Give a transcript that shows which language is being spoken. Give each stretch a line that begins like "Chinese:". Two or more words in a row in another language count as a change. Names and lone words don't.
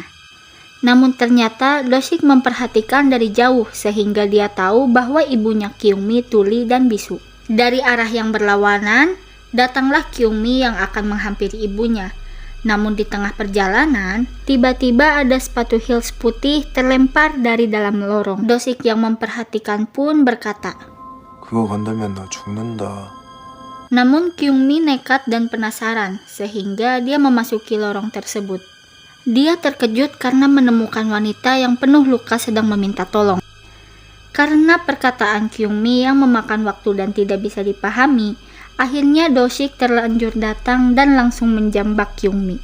Indonesian: Namun ternyata Doshik memperhatikan dari jauh sehingga dia tahu bahwa ibunya Kyungmi tuli dan bisu. Dari arah yang berlawanan, datanglah Kyungmi yang akan menghampiri ibunya. Namun di tengah perjalanan, tiba-tiba ada sepatu heels putih terlempar dari dalam lorong. Doshik yang memperhatikan pun berkata,
Korean: 그거 건들면 너 죽는다.
Indonesian: Namun Kyungmi nekat dan penasaran sehingga dia memasuki lorong tersebut. Dia terkejut karena menemukan wanita yang penuh luka sedang meminta tolong. Karena perkataan Kyungmi yang memakan waktu dan tidak bisa dipahami, akhirnya Doshik terlanjur datang dan langsung menjambak Kyungmi.